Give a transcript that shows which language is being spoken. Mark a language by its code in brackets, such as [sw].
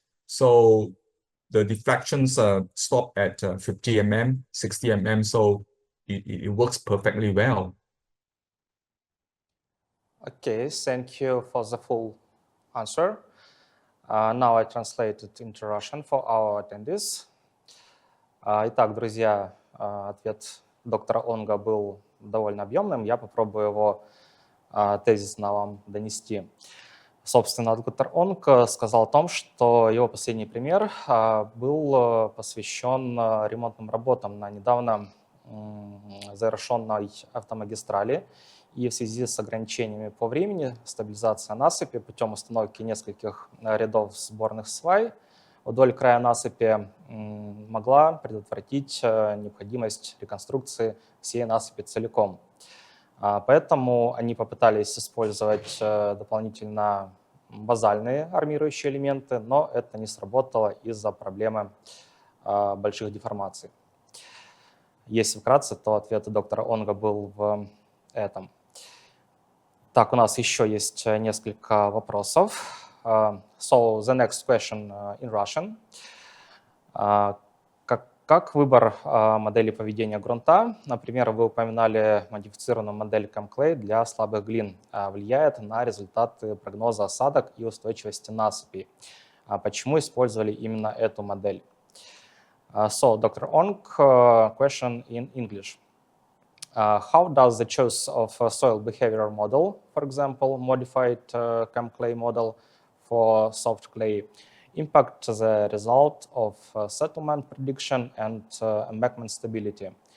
[en] So the deflections stop at 50 mm, 60 mm, so it works perfectly well. Okay, thank you for the full answer. Now I translate it into Russian for our attendees. [ru] Итак, друзья, ответ доктора Онга был довольно объемным. Я попробую его тезисно вам донести. Собственно, доктор Онг сказал о том, что его последний пример был посвящен ремонтным работам на недавно завершенной автомагистрали. И в связи с ограничениями по времени стабилизация насыпи путем установки нескольких рядов сборных свай вдоль края насыпи могла предотвратить необходимость реконструкции всей насыпи целиком. Поэтому они попытались использовать дополнительно базальные армирующие элементы, но это не сработало из-за проблемы больших деформаций. Если вкратце, то ответ доктора Онга был в этом. Так, у нас еще есть несколько вопросов. [en] So the next question in Russian. [ru] Как выбор модели поведения грунта, например, вы упоминали модифицированную модель ChemClay для слабых глин, влияет на результаты прогноза осадок и устойчивости насыпи? Почему использовали именно эту модель? [en] So, Dr. Ong, question in English. How does the choice of a soil behavior model, for example, modified ChemClay model for soft clay, impact the result of settlement prediction and embankment stability?